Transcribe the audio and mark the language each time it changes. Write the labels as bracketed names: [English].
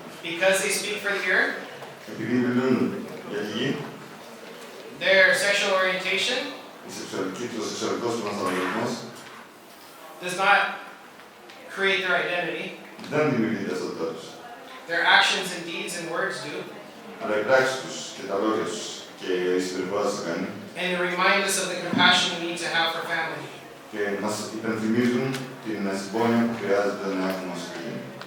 [English] because they speak for the earth, [Greek] επειδή μιλούν για τη γη, [English] their sexual orientation [Greek] το σεξουαλικός του ανθρωπισμός [English] does not create their identity. [Greek] δεν δημιουργεί την ταυτότητά τους. [English] Their actions and deeds and words do. [Greek] Αλλά οι πράξεις τους και τα λόγια τους και η συμπεριφορά τους το κάνει. [English] And they remind us of the compassion we need to have for family. [Greek] Και μας υπενθυμίζουν την συμπόνια που χρειάζεται να έχουμε ως οικογένεια.